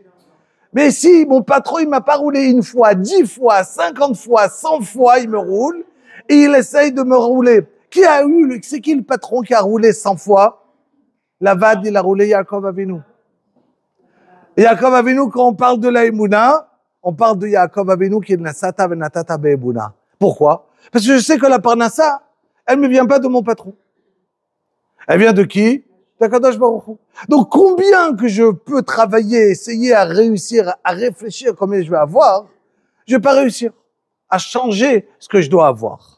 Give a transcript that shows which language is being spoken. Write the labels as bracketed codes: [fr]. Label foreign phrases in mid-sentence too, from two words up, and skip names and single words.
[fr] Mais si mon patron, il m'a pas roulé une fois, 10 fois, 50 fois, 100 fois, il me roule, et il essaye de me rouler. C'est qui le patron qui a roulé 100 fois? Lavad, il a roulé Yaakov Avinu. Et Yaakov Avinu, quand on parle de la Emouna, on parle de Yaakov Avinu qui est [he] נשאת ונתת באמונה. [fr] Pourquoi? Parce que je sais que la parnassa, elle ne vient pas de mon patron. Elle vient de qui? d'Akadosh Baruch Hu. Donc, combien que je peux travailler, essayer à réussir, à réfléchir combien je vais avoir, je vais pas réussir à changer ce que je dois avoir.